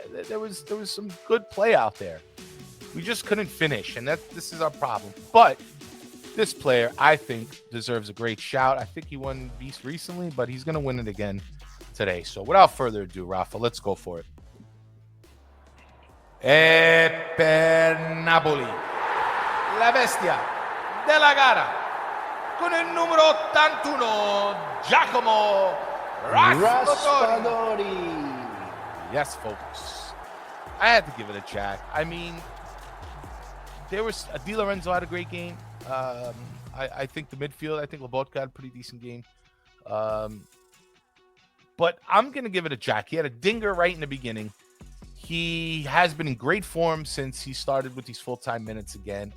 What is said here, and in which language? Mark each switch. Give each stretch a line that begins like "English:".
English: There was some good play out there. We just couldn't finish, and this is our problem. But this player, I think, deserves a great shout. I think he won beast recently, but he's going to win it again today. So without further ado, Rafa, let's go for it.
Italian: E per Napoli, la bestia della gara, con il numero 81, Giacomo Raspadori.
English: Yes, folks. I had to give it a Jack. I mean, there was Di Lorenzo had a great game. I think the midfield, I think Lobotka had a pretty decent game. But I'm going to give it a Jack. He had a dinger right in the beginning. He has been in great form since he started with these full-time minutes again.